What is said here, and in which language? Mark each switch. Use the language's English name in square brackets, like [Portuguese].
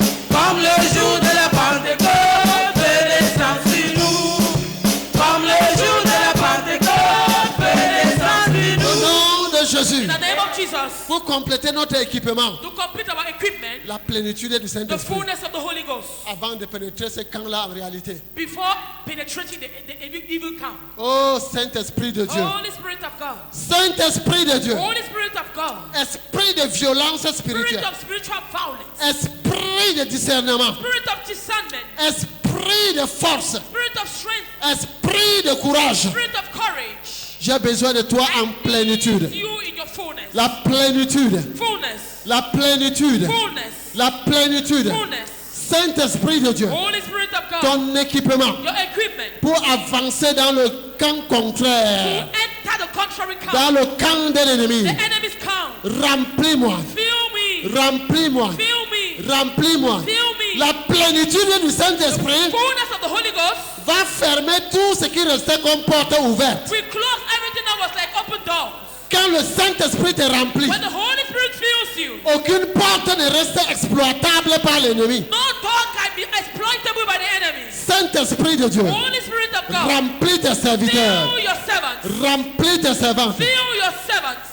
[French] Comme le jour de la Pentecôte, feu descend sur nous. Comme le jour de la Pentecôte, feu descend sur Au nous. nom de Jésus, [English] In the name of Jesus, [French] pour compléter notre équipement, [English] to complete our equipment, [French] la plénitude du [English] the [French] Saint-Esprit, [English] fullness of the Holy Ghost, [French] avant de pénétrer ce camp-là en réalité. [English] before penetrating the evil camp. [French] Oh Saint-Esprit de Dieu, [English] Holy Spirit of God, [French] Saint-Esprit de Dieu, [English] Holy Spirit of God, [French] esprit de violence [English] Spirit [French] spirituelle, [English] of spiritual violence, [French] esprit de discernement, [English] Spirit of discernment, [French] esprit de force, [English] Spirit of strength, [French] esprit de courage. [English] Spirit of courage. [French] J'ai besoin de toi en plénitude. [English] You in your fullness, [French] La plénitude, [English] fullness, [French] la plénitude, [English] fullness, [French] la plénitude. [English] fullness. [French] Saint-Esprit de Dieu, [English] Holy Spirit of God, [French] ton équipement [English] your equipment [French] pour avancer dans le camp [English] to [French] contraire, [English] enter the contrary camp, [French] dans le camp de l'ennemi. [English] the enemy's camp. [French] Remplis-moi, [English] Fill me, [French] remplis-moi, [English] fill me, [French] remplis-moi. [English] fill me. [French] La plénitude du Saint-Esprit [English] Fullness of the Holy Ghost. [French] va fermer tout ce qui restait comme porte ouverte. [English] We close everything that was like open doors. [French] Quand le Saint-Esprit te remplit, [English] When the Holy Spirit fills you, [French] aucune porte ne reste exploitable par l'ennemi. [English] no door can be exploitable by the enemy. [French] Saint-Esprit de Dieu, [English] Holy Spirit of God, [French] remplis tes serviteurs, [English] fill your servants, [French] remplis tes servantes. [English] fill your servants.